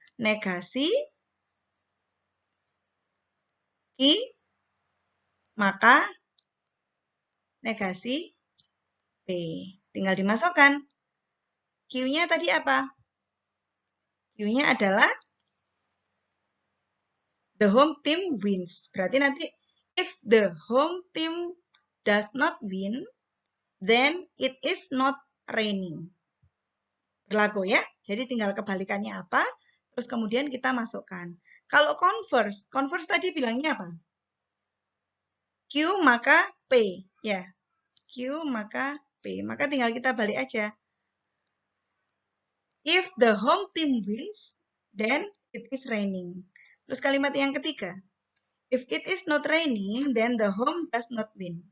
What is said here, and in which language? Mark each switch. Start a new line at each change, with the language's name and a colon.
Indonesian: Negasi Q maka negasi P. Tinggal dimasukkan. Q-nya tadi apa? Q-nya adalah
English: the home team wins.
Indonesian: Berarti nanti
English: if the home team does not win, then it is not raining.
Indonesian: Berlaku ya. Jadi tinggal kebalikannya apa, terus kemudian kita masukkan. Kalau converse tadi bilangnya apa? Q maka P. Ya, Q maka P. Maka tinggal kita balik aja.
English: If the home team wins, then it is raining.
Indonesian: Terus kalimat yang ketiga.
English: If it is not raining, then the home does not win.